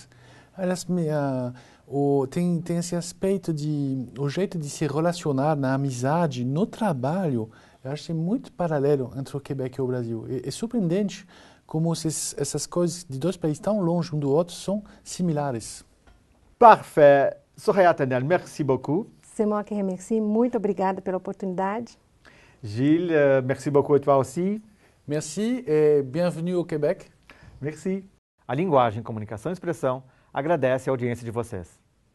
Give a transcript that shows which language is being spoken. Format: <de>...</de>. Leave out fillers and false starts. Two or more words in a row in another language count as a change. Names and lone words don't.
<pt>Aliás, tem esse aspecto o jeito de se relacionar na amizade, no trabalho, eu acho que é muito paralelo entre o Quebec e o Brasil. É surpreendente como essas coisas de dois países tão longe um do outro são similares.</pt> <fr>Parfait. Soraya Tanel, merci beaucoup. C'est moi qui remercie.</fr> <pt>Muito obrigada pela oportunidade.</pt> <fr>Gilles, merci beaucoup et toi aussi. Merci et bienvenue au Québec. Merci.</fr> <pt>A Linguagem, Comunicação e Expressão agradece a audiência de vocês.</pt>